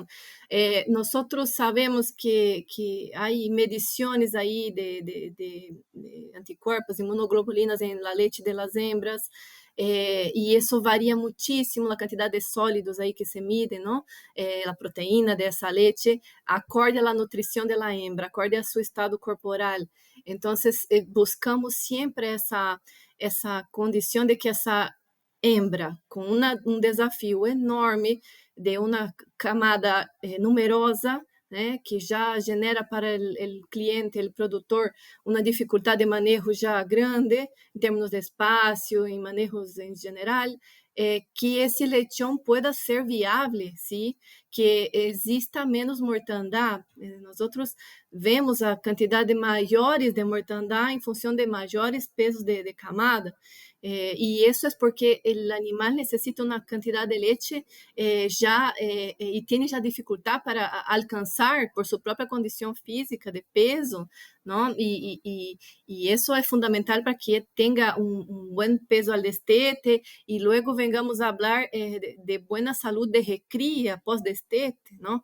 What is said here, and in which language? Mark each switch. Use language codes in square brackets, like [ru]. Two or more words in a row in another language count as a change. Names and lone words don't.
[es] Nosotros sabemos que hay mediciones ahí de anticuerpos, inmunoglobulinas en la leche de las hembras, y eso varía muchísimo la cantidad de sólidos ahí que se mide, ¿no? La proteína de esa leche, acorde a la nutrición de la hembra, acorde a su estado corporal. Entonces, buscamos siempre [pt] essa condição de que essa hembra, com um desafio enorme de uma camada numerosa, né, que já genera para o cliente, o produtor, uma dificuldade de manejo já grande, em termos de espaço, em manejos em geral, que esse lechão pueda ser viável, ¿sí? [es] Que exista menos mortandad. [pt] Nós vemos a quantidade maiores de mortandad em função de maiores pesos de camada. [es] Y eso es porque el animal necesita una cantidad de leche y tiene ya dificultad para alcanzar por su propia condición física de peso, ¿no? Y eso es fundamental para que tenga un buen peso al destete y luego vengamos a hablar de buena salud de recría pós-destete, ¿no?